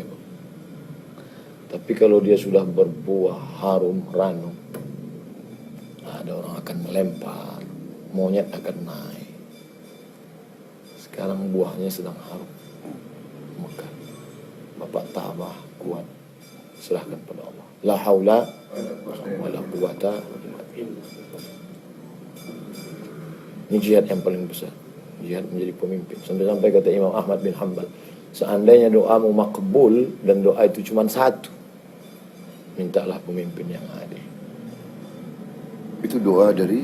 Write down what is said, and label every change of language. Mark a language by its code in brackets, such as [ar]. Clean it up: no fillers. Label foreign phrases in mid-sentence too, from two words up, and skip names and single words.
[id] Tapi kalau dia sudah berbuah harum, ranum, ada orang akan melempar, monyet akan naik. Sekarang buahnya sedang harum, mekar. Bapak tabah, kuat, serahkan pada Allah. [ar] لا حول ولا قوة إلا بالله. [id] Ini jihad yang paling besar, jihad menjadi pemimpin. Sampai kata Imam Ahmad bin Hanbal, seandainya doamu makbul dan doa itu cuma 1, mintalah pemimpin yang adil. Itu doa dari